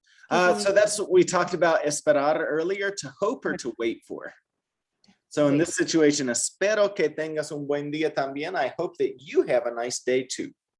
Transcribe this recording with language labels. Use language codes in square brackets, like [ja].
[en] So that's what we talked about, esperar earlier, to hope or to wait for. So in this situation, [es] espero que tengas un buen día también. [en] I hope that you have a nice day too.